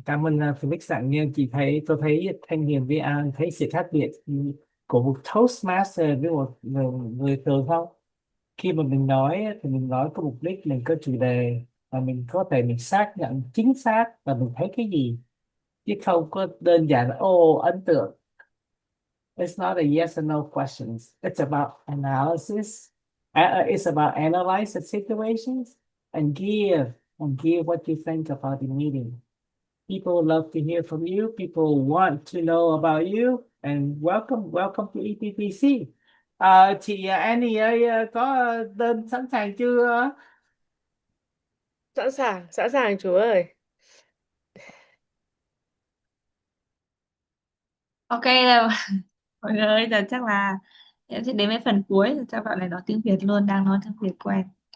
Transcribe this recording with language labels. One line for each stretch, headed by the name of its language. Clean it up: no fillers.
Vietnamese: cảm ơn Felix rằng như tôi thấy thanh niên với anh thấy sự khác biệt của một Toastmaster với một người thường không? Khi mà mình nói á, thì mình nói có mục đích, mình có chủ đề và mình có thể mình xác nhận chính xác và mình thấy cái gì, chứ không có đơn giản là ấn tượng.
English: It's not a yes or no questions. It's about analysis. It's about analyze the situations and give what you think about the meeting. People love to hear from you. People want to know about you. And welcome to ETTC.
Vietnamese: Chị Annie ơi, có đơn sẵn sàng chưa? Sẵn sàng chú ơi. Ok rồi. Mọi người ơi, giờ chắc là em sẽ đến với phần cuối rồi cho bạn này nói tiếng Việt luôn, đang nói tiếng Việt quen.